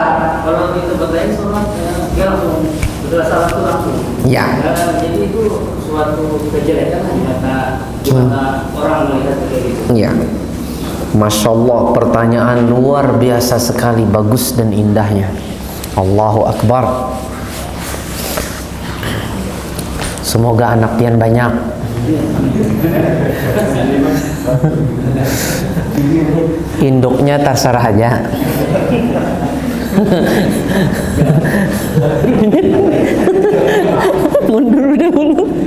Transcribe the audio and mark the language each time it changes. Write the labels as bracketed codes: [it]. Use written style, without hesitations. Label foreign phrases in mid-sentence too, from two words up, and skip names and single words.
[id] Kalau di tempat lain sholat dia langsung setelah salat itu langsung. Ya. Jadi itu suatu kejelekan gimana orang melihat kayak gitu. Iya. [ar] ما شاء الله, [id] pertanyaan luar biasa sekali, bagus dan indahnya. [ar] الله أكبر. [id] Semoga anak pian banyak. Induknya terserah aja. Mundur dulu.